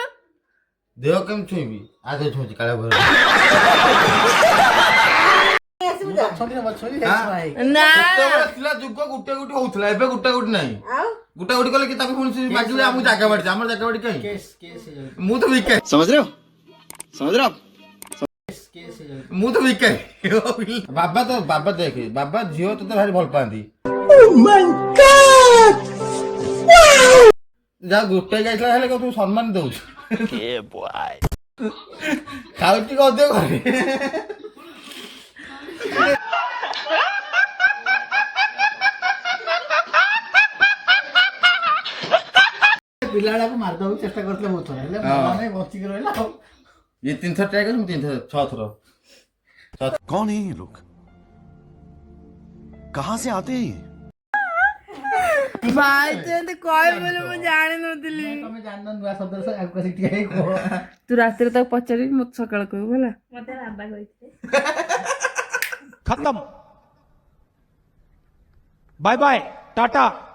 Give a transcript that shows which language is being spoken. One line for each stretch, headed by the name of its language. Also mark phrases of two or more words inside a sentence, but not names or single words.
Odia: ଦେହ କେମିତି ଛୁଇଁବି? ଆଗ ଛୁଇଁଛି କାଳେ ଭୟ। ଥିଲା ଯୁଗ ଗୁଟେ ଗୁଟେ ହଉଥିଲା, ଏବେ ଗୁଟେ ଗୁଟେ ନାହିଁ। ଗୁଟା ଗୁଟି କଲେ କି ତାକୁ ପୁଣି ମାଗିବେ ଆମକୁ ଜାଗା ବାଡିଛି, ଆମର ଜାଗା ବାଡି କାହିଁ? ମୁଁ ତ ଭିକାରୀ।
Hindi: समझ रहे हो?
Odia: ମୁଁ ତ ଭିକାରୀ। ବାବା ଦେଖେ, ବାବା ଝିଅ ତତେ ଭାରି ଭଲ ପାଆନ୍ତି। ଯାହା ଗୋଟେ ଯାଇଥିଲା ହେଲେ ତୁ ସମ୍ମାନ ଦଉଛୁ। ଖାଉଛି ଟିକେ ଅଧିକ ଘରେ। ପିଲାଟାକୁ ମାରିଦବାକୁ ଚେଷ୍ଟା କରିଥିଲେ ବହୁତ ଥର, ହେଲେ ବଞ୍ଚିକି ରହିଲା।
Hindi: ये 3 थर ट्राई कर, 3 थर 6 थर। कौन है ये लोग? कहां से आते हैं ये?
Odia: ଭାଇ ତୁ ଏମିତି କହିବୁ ବୋଲି ମୁଁ ଜାଣିନଥିଲି। ତମେ ଜାଣିନ ନୂଆ ଶବ୍ଦ ଆଗକୁ ଆସିକି ଟିକେ ହେଇ କୁହ। ତୁ ରାତିରେ ତାକୁ ପଚାରିବି, ମତେ ସକାଳେ କହିବୁ ହେଲା। ମତେ ବାବା କହିଥିଲେ।
Hindi: खत्म।
English: bye bye
Hindi: टाटा।